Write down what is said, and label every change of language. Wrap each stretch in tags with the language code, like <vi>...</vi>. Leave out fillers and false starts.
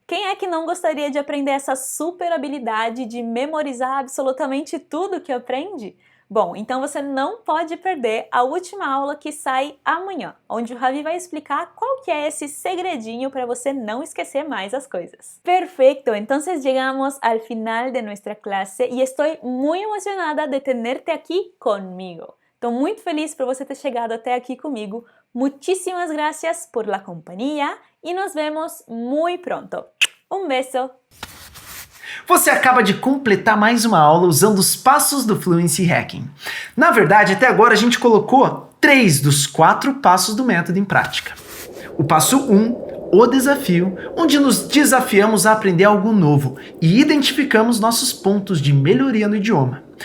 <pt>Quem é que não gostaria de aprender essa super habilidade de memorizar absolutamente tudo que aprende? Bom, então você não pode perder a última aula que sai amanhã, onde o Ravi vai explicar qual que é esse segredinho para você não esquecer mais as coisas.</pt> <es>Perfecto, entonces llegamos al final de nuestra clase y estoy muy emocionada de tenerte aquí conmigo.</es> <pt>Estou muito feliz por você ter chegado até aqui comigo.</pt> <es>Muchísimas gracias por la compañía y nos vemos muy pronto. Un beso!</es> <pt>Você acaba de completar mais uma aula usando os passos do Fluency Hacking. Na verdade, até agora a gente colocou 3 dos 4 passos do método em prática. O passo 1, o desafio, onde nos desafiamos a aprender algo novo e identificamos nossos pontos de melhoria no idioma.</pt>